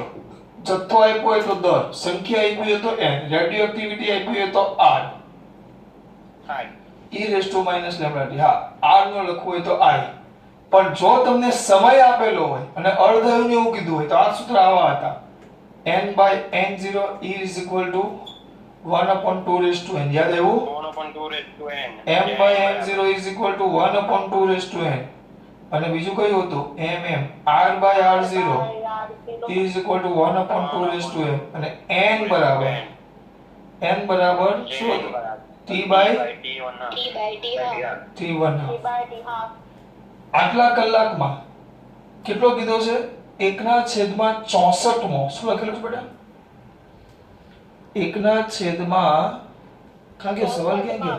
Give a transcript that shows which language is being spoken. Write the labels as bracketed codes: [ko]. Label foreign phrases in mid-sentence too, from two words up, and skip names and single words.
[gu] જથ્થો આપ્યો હોય તો દર, સંખ્યા આપી હોય તો n, રેડિયોએક્ટિવિટી આપી હોય તો r. e [en] raise to minus lambda [gu] t. હા r નો લખવું હોય તો i. પણ જો તમને સમય આપેલો હોય અને અર્ધાયુને એવું કીધું હોય તો આ સૂત્ર આવા હતા. [en] n/n0 e is equal to 1/2 raised to n. [gu] યાદ આવ્યું? [en] 1/2 raised to n. m/n0 is equal to 1/2 raised to n. [gu] અને બીજું કયું હતું? [en] r/r0 is equal to 1/2 raised to n. [gu] અને n બરાબર શું હતું? t/t1. આટલા કલાકમાં કેટલો કીધો છે? 1/64 શું લખેલું છે બેટા? 1/, કારણ કે સવાલ ક્યાં ગયો?